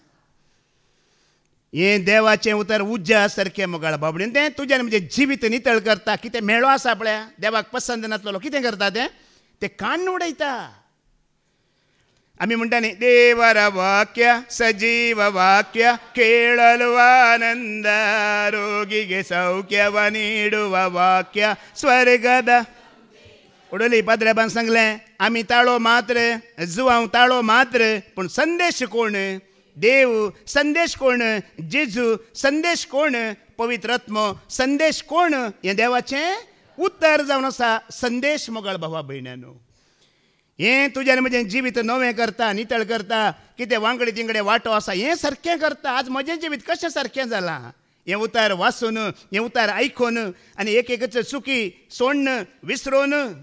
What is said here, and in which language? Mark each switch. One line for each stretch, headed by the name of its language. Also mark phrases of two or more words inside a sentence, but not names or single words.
Konkani: हें देवाचें उतर उज्या सारकें मोगाळ बाबडीन तें तुजें म्हणजे जिवीत नितळ करता कितें मेळो आसा पळय देवाक पसंद नासलो कितें करता तें काण्ण उडयता आम्ही म्हणटा न्ही देवर वाक्य सजीव वाक्य
Kannada: ಕೇಳಲು ಆನಂದ ರೋಗಿಗೆ ಸೌಖ್ಯವ ನೀಡುವ ವಾಕ್ಯ ಸ್ವರ್ಗದ
Konkani: उडोली पाद्रेबान सांगलें आमी ताळो मात्र जुवांव ताळो मात्र पूण संदेश कोण देव संदेश कोण जेजू संदेश कोण पवित्रात्मो संदेश कोण हें देवाचें उत्तर जावन आसा संदेश मोगाळ भावा भयण्यानो हें तुजें म्हजें जिवीत नवें करता नितळ करता कितें वांगडी तिंगडे वांटो आसा हें सारकें करता आज म्हजें जिवीत कशें सारकें जालां हें उतार वाचून हें उतार आयकून आनी एक एकच चुकी सोडन विसरून